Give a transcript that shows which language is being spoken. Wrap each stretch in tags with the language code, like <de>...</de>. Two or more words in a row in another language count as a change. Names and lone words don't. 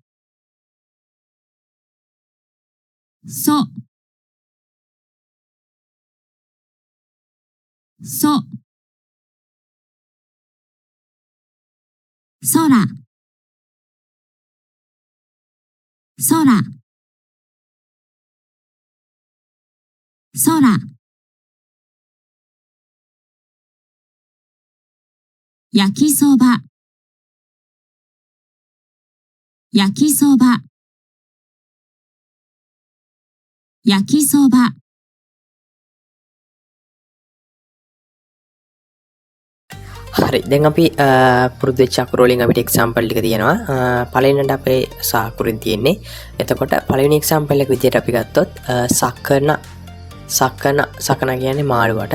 <ja>そ、そ、空、空、空、焼きそば、焼きそば、焼きそば、</ja> <si>හරි දැන් අපි පුරුදු වෙච්ච අකුරු වලින් අපිට එක්සැම්පල් ටික තියෙනවා. පළවෙනිට අපේ සාකුරින් තියෙන්නේ. එතකොට පළවෙනි එක්සැම්පල් එක විදිහට අපි ගත්තොත් සකන සකන කියන්නේ මාළුවට.</si>